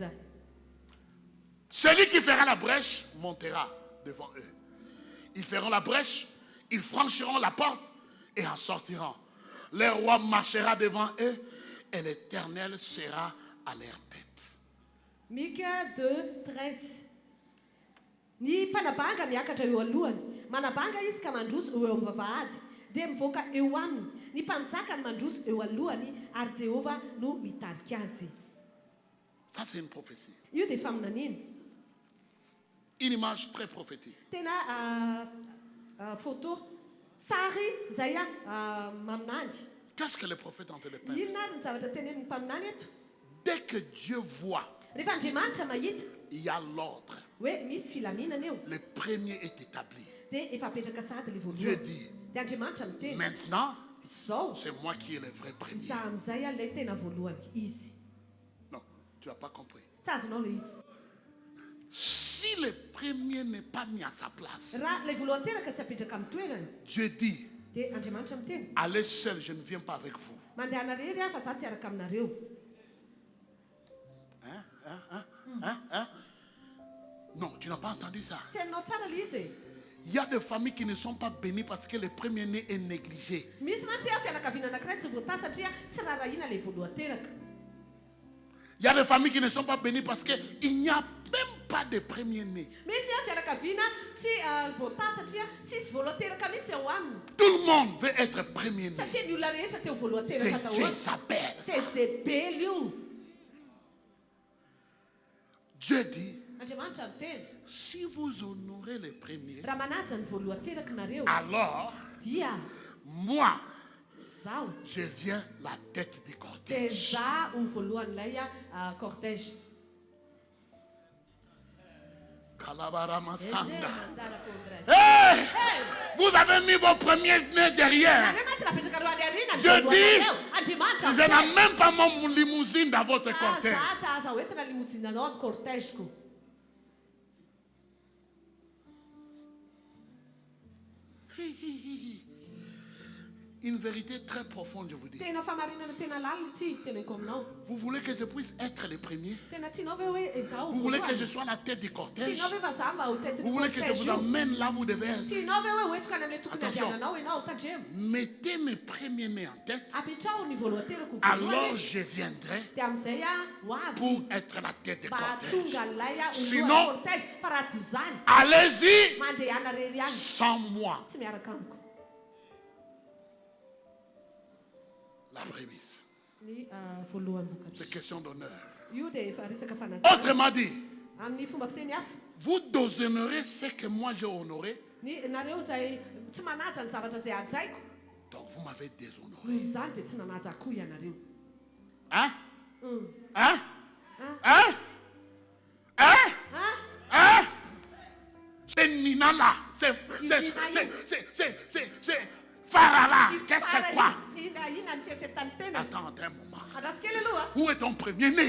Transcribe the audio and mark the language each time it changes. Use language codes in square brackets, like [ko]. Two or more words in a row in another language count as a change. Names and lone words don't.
[fr] Celui qui fera la brèche montera devant eux. Ils feront la brèche, ils franchiront la porte et en sortiront. Le roi marchera devant eux et l'Éternel sera à leur tête. Micha 2, 13. [mg] Ni panabanga miakatra eo alohany, manabanga izy ka mandroso eo amin'ny vavahady, dia mivoaka eo aminy. Ny mpanjaka ny mandroso eo alohany ary Jehova no mitarika azy. [fr] Ça c'est une prophétie. [mg] Io dia faminaniana. [fr] Une image très prophétique. [mg] Tena photo sary izay maminany. [fr] Qu'est-ce que le prophète en fait de peindre? [mg] Inona ary ny zavatra tenenin'ny mpaminany eto? [fr] Dès que Dieu voit, [mg] Rehefa Andriamanitra mahita, [fr] il y a l'ordre. [mg] hoe misy filaminana eo. [fr] Le premier est établi. [mg] Dia efa apetraka sady le [fr] Dieu [mg] voalohany. [fr] dit, [mg] Dia Andriamanitra miteny, [fr] maintenant, [mg] izao [fr] c'est moi qui ai le vrai premier. [mg] izaho amin'izay ilay tena voalohany izy. [fr] Non, tu n'as pas compris. [mg] Tsy azonao le izy. [fr] Si le premier n'est pas mis à sa place, [mg] Raha ilay voalohany tena ka tsy apetraka amin'ny toerany, [fr] Dieu dit, [mg] dia Andriamanitra miteny, [fr] allez seul, je ne viens pas avec vous. [mg] mandeha anarery aho fa zaho tsy araka aminareo. [fr] Non, tu n'as pas entendu ça. [mg] Tsy hainao tsara le izy. [fr] Il y a des familles qui ne sont pas bénies parce que le premier-né est négligé. [mg] Misy mantsy fianakaviana anankiray tsy voatà satria tsy raharahiana ilay voalohany teraka. [fr] Il y a des familles qui ne sont pas bénies parce qu'il n'y a même pas de premier-né. [mg] Misy fianakaviana tsy voatà satria tsisy voalohany teraka mihitsy ao aminy. [fr] Tout le monde veut être premier-né. [mg] Satria ny olona rehetra teo voalohany teraka [fr] C'est [mg] daholo. [fr] Jézabel. C'est Zebely io. Dieu dit, [mg] Andriamanitra miteny, [fr] si vous honorez les premiers, [mg] raha manaja ny voalohany teraka nareo, [fr] alors [mg] dia [fr] moi, [mg] zaho [fr] je viens la tête du [mg] dia [fr] cortège. [mg] za ho voalohan'ilay cortège. Kalabarama-sanda. Mandala congrès. Hey! Hey! [fr] Vous avez mis vos premiers-nés derrière. [mg] Andriamanitra napetraka ro any aoriana ny [fr] Dieu [mg] voalohany [fr] dit, [mg] nareo. Andriamanitra [fr] je n'ai même pas mon limousine dans votre cortège. [mg] za tsy aza hoentina limousine-anao amin'ny cortègeko. [fr] Une vérité très profonde, je vous dis. [mg] Tena famarinana tena lalina ity teneniko aminao. [fr] Vous voulez que je puisse être le premier? [mg] Tena tianao ve hoe izaho [fr] Vous voulez que je [mg] voalohany? [fr] sois la tête du cortège? [mg] Tianao ve fa za mba ho [fr] Vous [mg] tetin'ny [fr] voulez que je [mg] cortège [fr] vous [mg] io? [fr] amène là où vous devez être? [mg] Tianao ve hoe hoentika any amin'ilay tokony [fr] Attention. [mg] andehananao ianao tandremo? [fr] Mettez mes premiers-nés en tête, [mg] Apetraho ny voalohany terako [fr] alors [mg] voalohany. [fr] je viendrai [mg] Dia amin'izay ho avy [fr] pour être la tête du [mg] mba [fr] cortège. [mg] tonga an'ilay [fr] Sinon- [mg] olohan'ny cortège. Fa raha tsy izany, [fr] Allez-y [mg] mandeha anarery any [fr] sans moi. [mg] tsy miaraka amiko. [fr] La prémisse. [mg] Ny voalohany [fr] C'est [mg] vokatra. [fr] question d'honneur. [mg] Io dia efa resaka fanajana. [fr] Autrement dit, [mg] Amin'ny fomba fiteny hafa, [fr] vous déshonorez ce que moi j'ai honoré, [mg] ny nareo izay tsy manaja ny zavatra izay hajaiko, [fr] donc vous m'avez déshonoré. [mg] noho izany dia tsy nanaja akoho ianareo. [fr] Hein? Hein? Hein? Hein? Hein? C'est Nina là. C'est Farah. Qu'est-ce qu'elle croit? Attends un moment. Où est ton premier-né?